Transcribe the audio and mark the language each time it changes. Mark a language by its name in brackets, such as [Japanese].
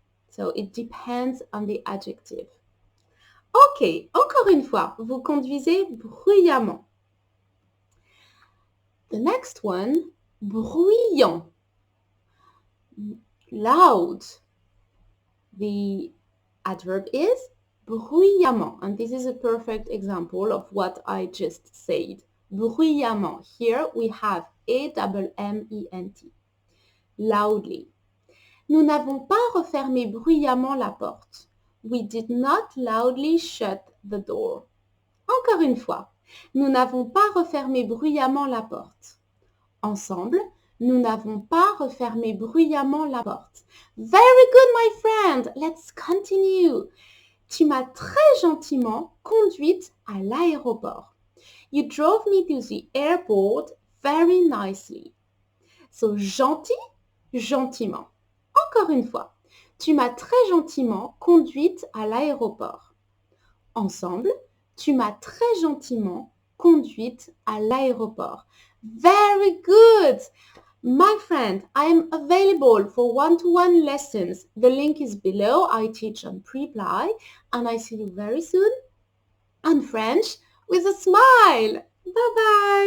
[English] So it depends on the adjective. [French] Ok, encore une fois, vous conduisez bruyamment. [English] The next one, bruyant, loud. The adverb is bruyamment, and this is a perfect example of what I just said. Bruyamment. Here we have A-M-M-E-N-T. Loudly. [French] Nous n'avons pas refermé bruyamment la porte. [English] We did not loudly shut the door. [French] Encore une fois, nous n'avons pas refermé bruyamment la porte. Ensemble, nous n'avons pas refermé bruyamment la porte. [English] Very good, my friend. Let's continue. [French] Tu m'as très gentiment conduite à l'aéroport. [English] You drove me to the airport very nicely. So, gentil, gentiment. [French] Encore une fois, tu m'as très gentiment conduite à l'aéroport. Ensemble, tu m'as très gentiment conduite à l'aéroport. [English] Very good! My friend, I am available for one-to-one lessons. The link is below. I teach on Preply, and I see you very soon on French with a smile. Bye-bye!